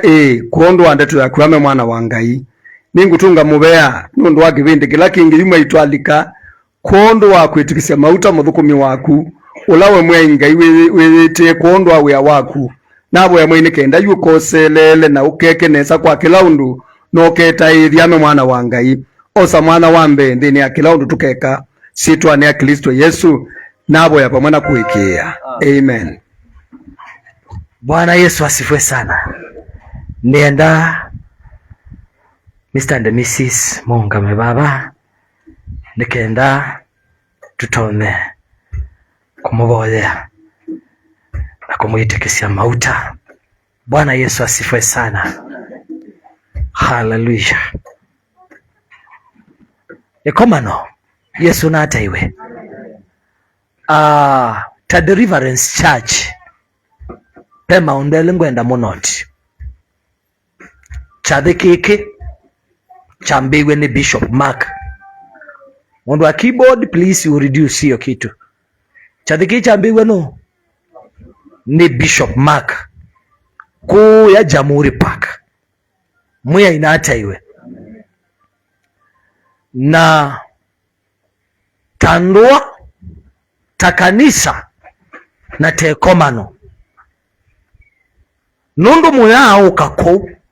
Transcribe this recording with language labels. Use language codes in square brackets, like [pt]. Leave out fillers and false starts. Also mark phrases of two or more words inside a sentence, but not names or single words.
[kam] kuondwa ande tuyakwame mwana wa Ngai ningutunga mubea nundu wa kibindi kila kingi yuma itwalika kuondwa kwitikisia mauta muthukumi waku ulawe mwenga iwete kuondwa wea waku nabo ya mwene kenda yukoselele na ukeke nesa kwa kilaundu no keta ithiame mwana wa Ngai osa mwana wa mbende ni akilaundu tukeka sitwa ne Kristo Yesu nabo ya pamana kuikia. Amen. [sw] Bwana Yesu asifiwe sana. [kam] Nenda Mr. and Mrs. Mungame baba nikenda tutone kumuboya na kumuitikisia mauta. [sw] Bwana Yesu asifiwe sana. [kam] Hallelujah. Ekomano Yesu nata iwe ta Deliverance Church pema undele ngwenda monoti chathe kiki chambiwe ni Bishop Mark. Mundu wa [en] keyboard please you reduce [sw] hiyo kitu. [kam] Chathe kiki chambiwe no ni Bishop Mark ku ya Jamhuri Park muya inata iwe na tandua takanisa na tekomano nundu muya ukako